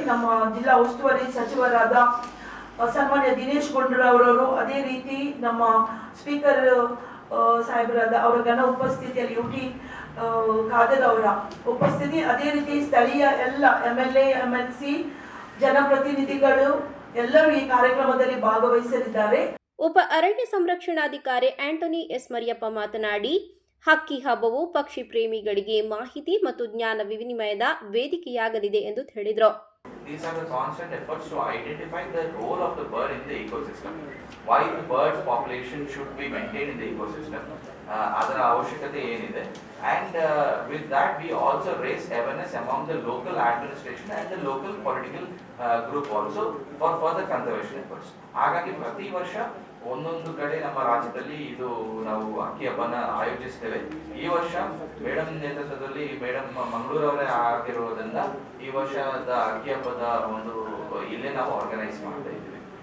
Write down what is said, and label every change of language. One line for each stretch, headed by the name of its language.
Kannada: ನಮ್ಮ ಜಿಲ್ಲಾ ಉಸ್ತುವಾರಿ ಸಚಿವರಾದ ಸನ್ಮಾನ್ಯ ದಿನೇಶ್ ಗುಂಡೂರಾವ್, ಅದೇ ರೀತಿ ನಮ್ಮ ಸ್ಪೀಕರ್ ಸಾಹೇಬರಾದ ಅವರ ಘನ ಉಪಸ್ಥಿತಿಯಲ್ಲಿ ಯುಟಿ ಖಾದರ್ ಅವರ ಉಪಸ್ಥಿತಿ, ಅದೇ ರೀತಿ ಸ್ಥಳೀಯ ಎಲ್ಲ MLA, MLC ಜನಪ್ರತಿನಿಧಿಗಳು ಎಲ್ಲರೂ ಈ ಕಾರ್ಯಕ್ರಮದಲ್ಲಿ ಭಾಗವಹಿಸಲಿದ್ದಾರೆ. ಉಪ ಅರಣ್ಯ ಸಂರಕ್ಷಣಾಧಿಕಾರಿ ಆಂಟೋನಿ ಎಸ್ ಮರಿಯಪ್ಪ ಮಾತನಾಡಿ, ಹಕ್ಕಿ ಹಬ್ಬವು ಪಕ್ಷಿ ಪ್ರೇಮಿಗಳಿಗೆ ಮಾಹಿತಿ ಮತ್ತು ಜ್ಞಾನ ವಿನಿಮಯದ ವೇದಿಕೆಯಾಗಲಿದೆ ಎಂದು ಹೇಳಿದರು.
English: These are the constant efforts to identify the role of the bird in the ecosystem. Why the bird population should be maintained in the ecosystem.
Kannada: ಅದರ ಅವಶ್ಯಕತೆ ಏನಿದೆ.
English: And with that we also raise awareness among the local administration and the local political group also for further conservation efforts.
Kannada: ಹಾಗಾಗಿ ಪ್ರತಿ ವರ್ಷ ಒಂದೊಂದು ಕಡೆ ನಮ್ಮ ರಾಜ್ಯದಲ್ಲಿ ಇದು ನಾವು ಹಕ್ಕಿ ಹಬ್ಬನ ಆಯೋಜಿಸ್ತೇವೆ. ಈ ವರ್ಷ ಮೇಡಮ್ ನೇತೃತ್ವದಲ್ಲಿ ಮೇಡಮ್ ಮಂಗಳೂರವರೇ ಆಗಿರೋದ್ರಿಂದ ಈ ವರ್ಷದ ಹಕ್ಕಿ ಹಬ್ಬದ ಒಂದು ಇಲ್ಲೇ ನಾವು ಆರ್ಗನೈಸ್ ಮಾಡ್ತಾ ಇದ್ದೀವಿ.